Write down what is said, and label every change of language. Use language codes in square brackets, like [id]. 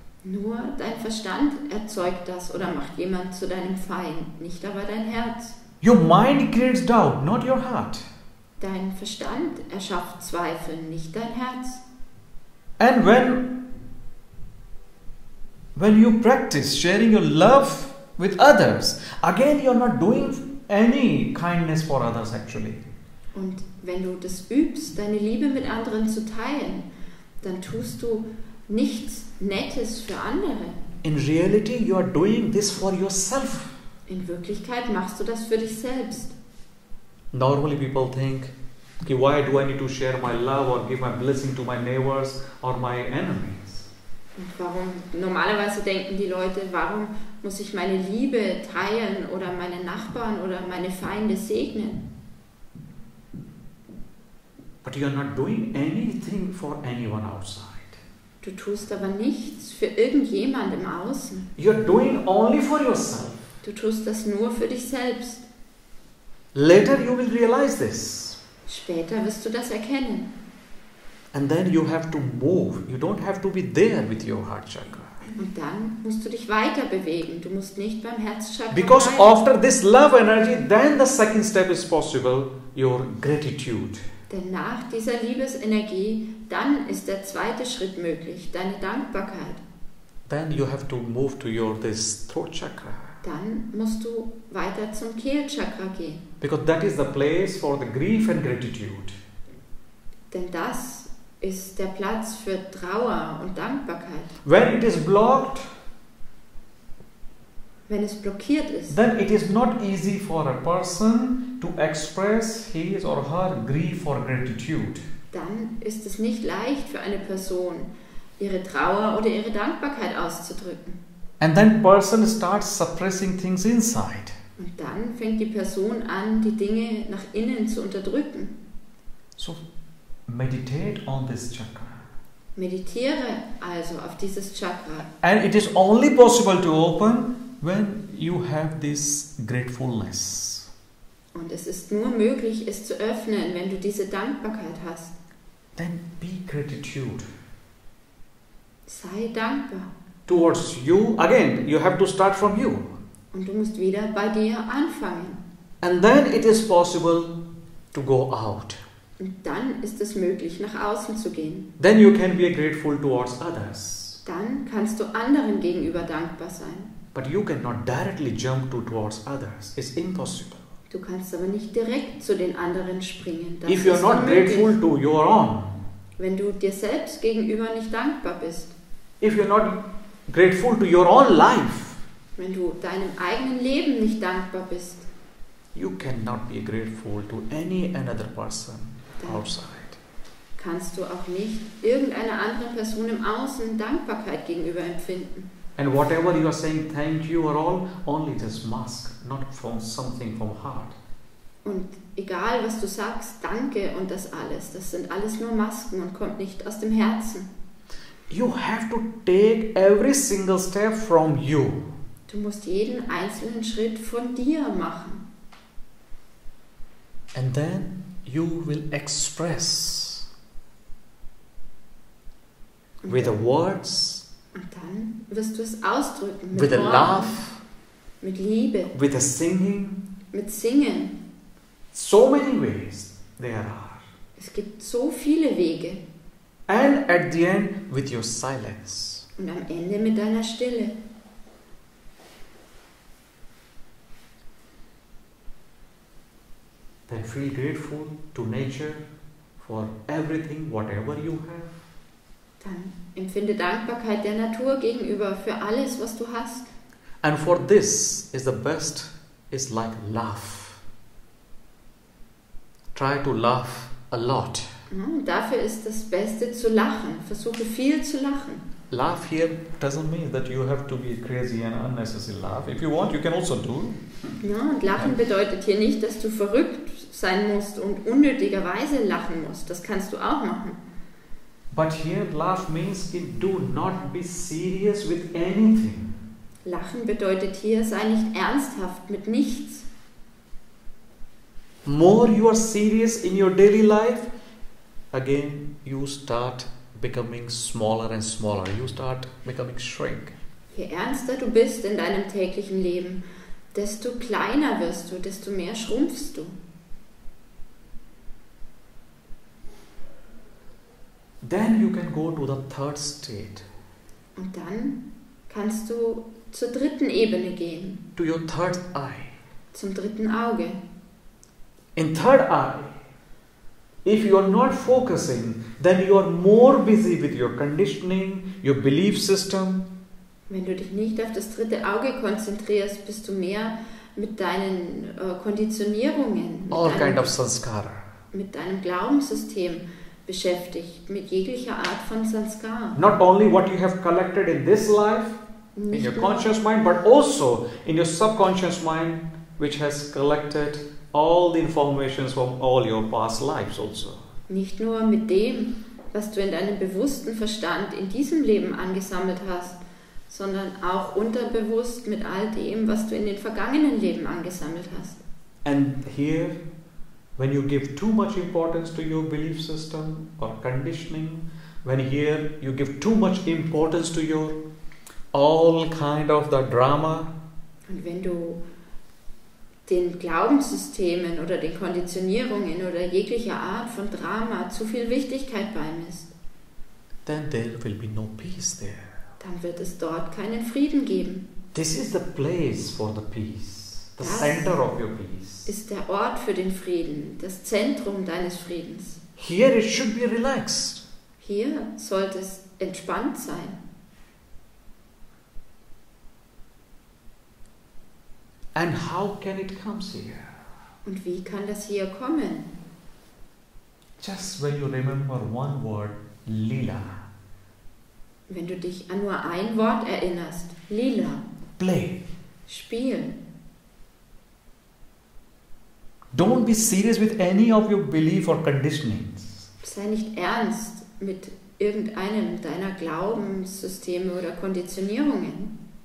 [de] Nur dein Verstand erzeugt das oder macht jemand zu deinem Feind, nicht aber dein Herz. [en] Your mind creates doubt, not your heart. [de] Dein Verstand erschafft Zweifel, nicht dein Herz. [en] And when you practice sharing your love with others, again you are not doing any kindness for others actually. [de] Und wenn du das übst, deine Liebe mit anderen zu teilen, dann tust du nichts Nettes für andere. [en] In reality, you are doing this for yourself. [de] In Wirklichkeit machst du das für dich selbst. [en] Normally people think, okay, why do I need to share my love or give my blessing to my neighbors or my enemies? [de] Und normalerweise denken die Leute, warum muss ich meine Liebe teilen oder meine Nachbarn oder meine Feinde segnen? [en] But you are not doing anything for anyone outside. [de] Du tust aber nichts für irgendjemand im Außen. [en] You are doing only for yourself. [de] Du tust das nur für dich selbst. [en] Later you will realize this. [de] Später wirst du das erkennen. [en] And then you have to move. You don't have to be there with your heart chakra. [de] Und dann musst du dich weiter bewegen. Du musst nicht beim Herzchakra [en] Because [de] bleiben. [en] after this love energy, then the second step is possible, your gratitude. [de] Denn nach dieser Liebesenergie, dann ist der zweite Schritt möglich, deine Dankbarkeit. [en] Then you have to move to this throat chakra. [de] Dann musst du weiter zum Kehlchakra gehen. [en] Because that is the place for the grief and gratitude. [de] Denn das ist der Platz für Trauer und Dankbarkeit. [en] When it is blocked, [de] Wenn es blockiert ist, [en] then it is not easy for a person to express his or her grief or gratitude. [de] dann ist es nicht leicht für eine Person, ihre Trauer oder ihre Dankbarkeit auszudrücken. [en] And then person starts suppressing things inside. [de] Und dann fängt die Person an, die Dinge nach innen zu unterdrücken. [en] So meditate on this chakra. [de] Meditiere also auf dieses Chakra. [en] And it is only possible to open when you have this gratefulness. [de] Und es ist nur möglich, es zu öffnen, wenn du diese Dankbarkeit hast. [en] Then be gratitude [de] Sei dankbar. [en] towards you. Again, you have to start from you. [de] Und du musst wieder bei dir anfangen. [en] And then it is possible to go out. [de] Und dann ist es möglich, nach außen zu gehen. [en] Then you can be grateful towards others. [de] Dann kannst du anderen gegenüber dankbar sein. [en] But you cannot directly jump towards others. It's impossible. [de] Du kannst aber nicht direkt zu den anderen springen. Das [en] If you are [de] ist [en] not [de] unmöglich. [en] grateful to your own, [de] Wenn du dir selbst gegenüber nicht dankbar bist, [en] if you are not grateful to your own life, [de] wenn du deinem eigenen Leben nicht dankbar bist, [en] you cannot be grateful to any another person outside. [de] kannst du auch nicht irgendeiner anderen Person im Außen Dankbarkeit gegenüber empfinden. [en] And whatever you are saying, thank you or all, only just mask, not from something from heart. [de] Und egal, was du sagst, danke und das alles, das sind alles nur Masken und kommt nicht aus dem Herzen. [en] You have to take every single step from you. [de] Du musst jeden einzelnen Schritt von dir machen. [en] And then you will express [de] Und [en] with the [de] dann, [en] words, [de] und dann wirst du es ausdrücken mit [en] with a [de] Worten, [en] laugh, [de] mit Liebe, [en] with a singing. [de] mit Singen. [en] So many ways there are. [de] Es gibt so viele Wege. [en] And at the end, with your silence. [de] Und am Ende mit deiner Stille. [en] Then feel grateful to nature for everything, whatever you have. [de] Dann empfinde Dankbarkeit der Natur gegenüber für alles, was du hast. [en] And for this is the best, is like laugh. Try to laugh a lot. [de] Ja, und dafür ist das Beste zu lachen. Versuche viel zu lachen. [en] Laugh here doesn't mean that you have to be crazy and unnecessary laugh. If you want, you can also do. [de] Ja, und Lachen bedeutet hier nicht, dass du verrückt sein musst und unnötigerweise lachen musst. Das kannst du auch machen. [en] But here laugh means do not be serious with anything. [de] Lachen bedeutet hier, sei nicht ernsthaft mit nichts. [en] More you are serious in your daily life, again you start becoming smaller and smaller. You start becoming shrink. [de] Je ernster du bist in deinem täglichen Leben, desto kleiner wirst du, desto mehr schrumpfst du. [en] Then you can go to the third state. [de] Und dann kannst du zur dritten Ebene gehen, [en] To your third eye. [de] zum dritten Auge. [en] In third eye, if you are not focusing, then you are more busy with your conditioning, your belief system. [de] Wenn du dich nicht auf das dritte Auge konzentrierst, bist du mehr mit deinen Konditionierungen, [en] All kind of sanskara. [de] mit deinem Glaubenssystem beschäftigt, mit jeglicher Art von Sanskar. [en] Not only what you have collected in this life, in [de] Nicht [en] your [de] nur, [en] conscious mind, but also in your subconscious mind, which has collected all the informations from all your past lives also. [de] nicht nur mit dem, was du in deinem bewussten Verstand in diesem Leben angesammelt hast, sondern auch unterbewusst mit all dem, was du in den vergangenen Leben angesammelt hast. [en] And here, when you give too much importance to your belief system or conditioning, when here you give too much importance to your all kind of the drama, [de] Und wenn du den Glaubenssystemen oder den Konditionierungen oder jeglicher Art von Drama zu viel Wichtigkeit beimisst, [en] then there will be no peace there. [de] dann wird es dort keinen Frieden geben. [en] This is the place for the peace, the [de] Das [en] center of your peace. [de] ist der Ort für den Frieden, das Zentrum deines Friedens. [en] Here it should be relaxed. [de] Hier sollte es entspannt sein. [en] And how can it come here? [de] Und wie kann das hier kommen? [en] Just when you remember one word, lila, [de] Wenn du dich an nur ein Wort erinnerst, lila, [en] play. [de] Spiel. [en] Don't be serious with any of your belief or conditionings. [de] Sei nicht ernst mit irgendeinem deiner Glaubenssysteme oder Konditionierungen.